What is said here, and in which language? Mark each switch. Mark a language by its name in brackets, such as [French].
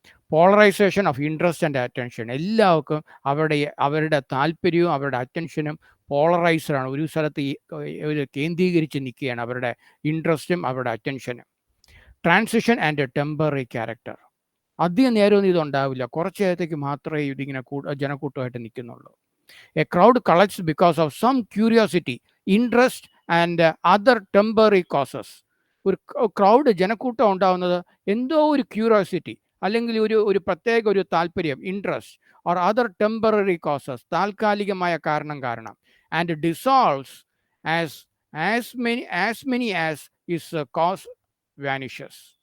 [English] polarisation of interest and attention, [Malayalam] എല്ലാവർക്കും അവരുടെ താല്പര്യവും അവരുടെ അറ്റൻഷനും പോളറൈസ്ഡാണ്, ഒരു സ്ഥലത്ത് കേന്ദ്രീകരിച്ച് നിൽക്കുകയാണ് അവരുടെ ഇൻട്രസ്റ്റും അവരുടെ അറ്റൻഷനും. [English] transition and temporary character, [Malayalam] അധികം നേരമൊന്നും ഇതുണ്ടാവില്ല, കുറച്ച് നേരത്തേക്ക് മാത്രമേ ഇതിങ്ങനെ ജനക്കൂട്ടമായിട്ട് നിൽക്കുന്നുള്ളൂ. [English] A crowd collects because of some curiosity, interest and other temporary causes. [Malayalam] ഒരു ക്രൗഡ് ജനക്കൂട്ടം ഉണ്ടാവുന്നത് എന്തോ ഒരു ക്യൂരിയോസിറ്റി അല്ലെങ്കിൽ ഒരു പ്രത്യേക ഒരു താല്പര്യം, interest, [English] or other temporary causes, [Malayalam] താൽക്കാലികമായ കാരണം, [English] And dissolves as many as is cause vanishes.